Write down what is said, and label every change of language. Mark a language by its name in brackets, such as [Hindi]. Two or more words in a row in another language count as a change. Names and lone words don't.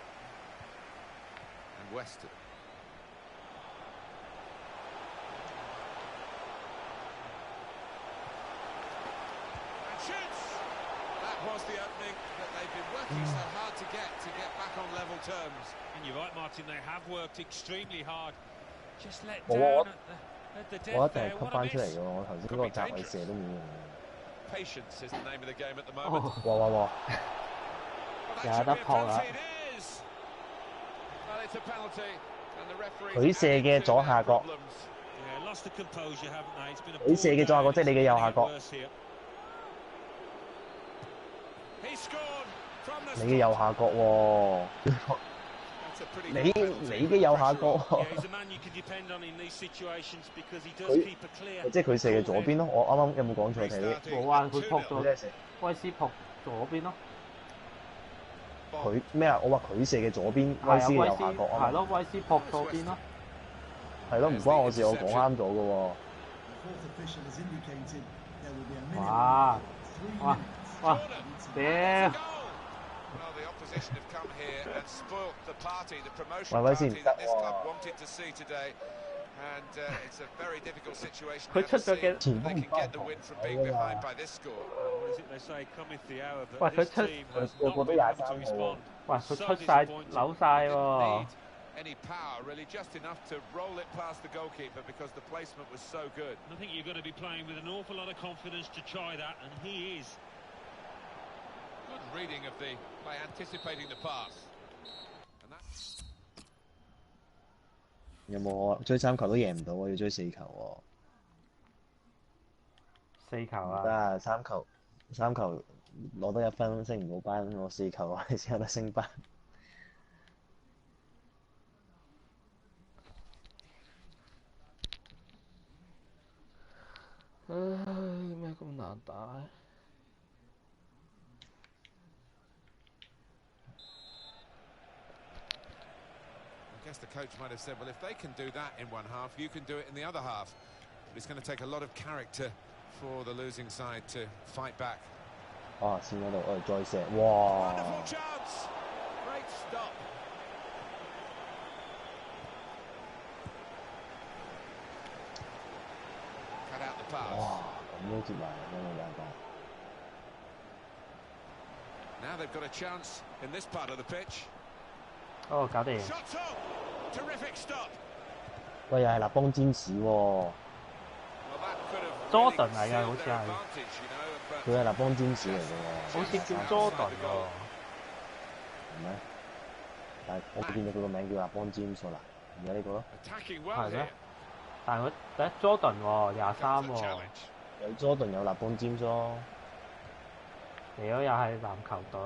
[English] And Weston. And shoots! That was the opening that they've been working so hard to get back on level terms. And you're right, Martin, they have worked extremely hard. Just let [Cantonese] 我 [English] down at the [Cantonese] 我 [English] death [Cantonese] 一定係 [English] there. [Cantonese] 吸 [English] What [Cantonese] 翻 [English] a [Cantonese] 出嚟 [English] miss. [Cantonese] 嘅，我頭先嗰個閘位射都冇用。 [English] Patience is the name of the game at the moment. 哇哇哇！ Well, that [Cantonese] 有 [English] should [Cantonese] 得 [English] be a [Cantonese] 撲啦 [English] penalty. It is. Well, it's a penalty, and the referee. [Cantonese] 佢射嘅左下角， [English] Yeah, lost the composure, haven't they? It's been a [Cantonese] 佢射嘅左下角，即係你嘅右下角。 [English] He scored from the [Cantonese] 你嘅右下角喎， [English] That's a pretty [Cantonese] 你 [English] good penalty. [Cantonese] 你嘅右下角 [English] Yeah, he's a man you can depend on in these situations because he does [Cantonese] 佢 [English] keep a clear. [Cantonese] 即係佢射嘅左邊咯。我啱啱有冇講錯睇？冇啊，佢撲咗佢真係射威斯撲左邊咯。佢咩啊？我話佢射嘅左邊，係啊，威斯嘅威斯右下角啊嘛。係咯，威斯撲左邊咯。係咯，唔關我事，我講啱咗嘅喎。哇！哇！哇！屌！ [English] Well, the opposition have come here and spoilt the party, the promotion Well, I party see. that this club wanted to see today. And it's a very difficult situation now [Cantonese] 佢 [English] to [Cantonese] 出咗 [English] see [Cantonese] 嘅 [English] if they can get the win from being behind by this score. What is it they say? Cometh the hour, Well, but this [Cantonese] 佢出- [English] team has Well, not well, been yeah, able to I respond. [Cantonese] 哇！佢 [English] So [Cantonese] 出晒 [English] disappointing. [Cantonese] 扭晒 [English] Didn't [Cantonese] 喎 [English] need。any power, really, just enough to roll it past the goalkeeper because the placement was so good. I think you've got to be playing with an awful lot of confidence to try that, and he is. Good reading of the by anticipating the pass. And that's [Cantonese] 有冇追3球都贏唔到喎，要追4球 4球喎。唔啊！得啊，3球攞得1分升唔到班，攞4球你先有得升班。唉，咩咁難打？ [English] I guess the coach might have said, well, if they can do that in one half, you can do it in the other half. But it's going to take a lot of character for the losing side to fight back. [Cantonese] 啊，線嗰度我哋再射，哇！ [English] Wonderful chance! Great stop. Cut out the pass. [Cantonese] 哇！咁都接埋，真係冇辦法。 [English] Now they've got a chance in this part of the pitch. [Cantonese] 哦，搞掂。 [English] Shots on! Terrific stop. [Cantonese] 喂，又係立邦占士喎， [English] Well, that could have Jordan really [Cantonese] 嚟㗎， [English] sealed [Cantonese] 好似 [English] their [Cantonese] 係。 [English] advantage, you know, but [Cantonese] 佢係立邦占士嚟嘅喎，好似叫 Jordan 喎。係咩？但係我見到佢個名叫立邦占士啦，而家呢個咯， [English] attacking well [Cantonese] 係咩 [English] here. [Cantonese] 但係佢第一 Jordan 喎，23 [English] Comes the [Cantonese] 喎。 [English] challenge. [Cantonese] 有 Jordan 有立邦占士咯，屌又係籃球隊，